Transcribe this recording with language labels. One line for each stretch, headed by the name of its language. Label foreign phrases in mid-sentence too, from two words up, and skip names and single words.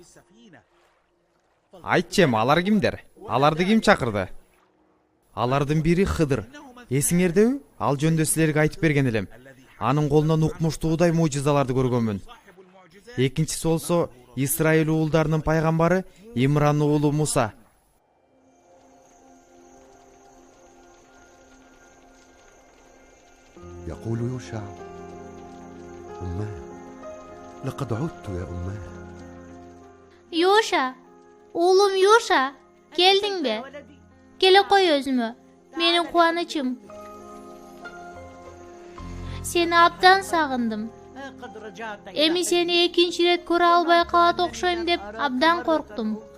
Kyrgyz: Айтчы, алар кимдер? Аларды ким чакырды? Алардын бири Хыдыр. Эсиңердеби? Ал жөндө силерге айтып берген элем. Анын колунан укмуштуудай мужизаларды көргөнмүн. Экинчиси болсо Исраил уулдарынын пайгамбары Имран уулу Муса.
Arabic: يقول يوشع: أماه لقد عدت يا أماه.
Kyrgyz: Юша, уулум Юша, келдиңби? Келе кой өзүмө. Менин кубанычым. Сени абдан сагындым. Эми сени экинчи ирет көрө албай калат окшойм деп абдан корктум.